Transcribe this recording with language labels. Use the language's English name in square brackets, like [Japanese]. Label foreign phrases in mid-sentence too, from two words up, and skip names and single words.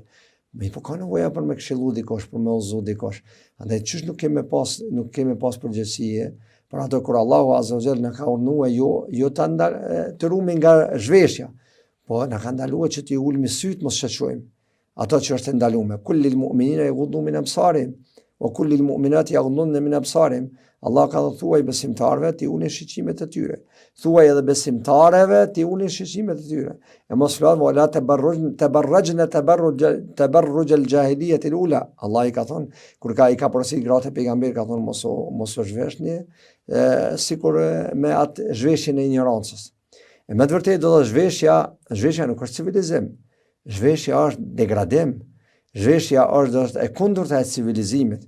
[Albanian] Mi po ka nevoja për me këshillu dikosh, për me udhëzu dikosh. Andaj çish nuk kemi pas përgjegjësi për ato kur Allahu [Arabic] عز وجل [Albanian] na ka urdhëruar jo të rumi nga zhveshja, po na ka ndaluar që t'i ulmi syt mos shoqërojmë ato që është ndaluar. [Arabic] قل للمؤمنين يغضوا من أبصارهم وقل للمؤمنات يغضضن من أبصارهم. [Albanian] Allah ka thuaj besimtarëve t'i ulin shiqimet e tyre. Thuaj edhe besimtarëve t'i ulin shiqimet e tyre. E mos flas [Arabic] ولا تبرجن تبرج الجاهلية الأولى. [Albanian] Allah i ka thonë kur i ka porosit gratë pejgamber ka thonë mos u zhveshni sikur me atë zhveshjen e ignorancës. E me të vërtetë do të zhveshja nuk është civilizim. Zhveshja është degradim. Zhveshja është e kundërta e civilizimit.